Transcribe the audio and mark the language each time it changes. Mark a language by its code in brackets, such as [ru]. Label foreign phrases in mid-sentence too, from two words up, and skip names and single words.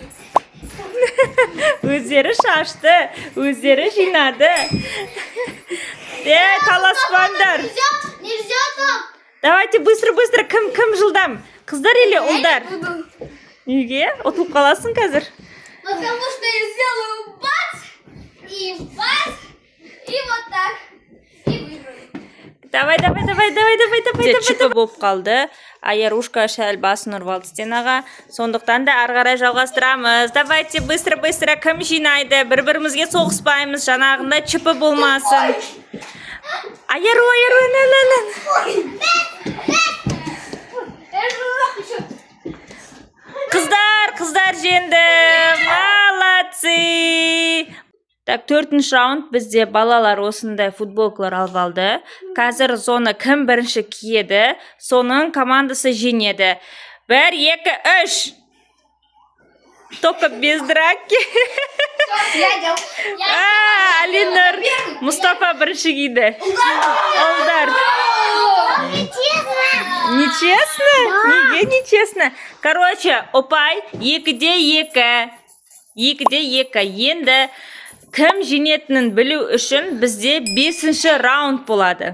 [kk] Өздері шашты, өздері жинады. Таласпаңдар. [ru] Давайте быстро, [kk] кім жылдам? Қыздар или ұлдар? Неге? Ұтылып қаласың қазір? [ru] Потому что я сделаю бац, и вот так, и выиграю. Давай. [kk] Чіпі болып қалды. Аярушка шәл басын ұрып алды стенаға. Сондықтан да ары қарай жалғастырамыз. [ru] Давайте быстро, [kk] кім жинайды? Бір-бірімізге соғыспаймыз. Жанағында чіпі болмасын. Аяру, Қыздар жеңді. [ru] Молодцы. [kk] Так, 4-ші раунд бізде балалар осындай футболкалар алып алды. Қазір соны кім бірінші киеді, соның командасы жеңеді. 1, 2, 3. [ru] Только без драки. [kk] Алинур, Мұстафа бірінші киді. Ұлдар. Нечестно? Неге [ru] нечестно? Короче, [kk] опай, 2-2. Енді кім жеңетінін білу үшін бізде 5-ші раунд болады.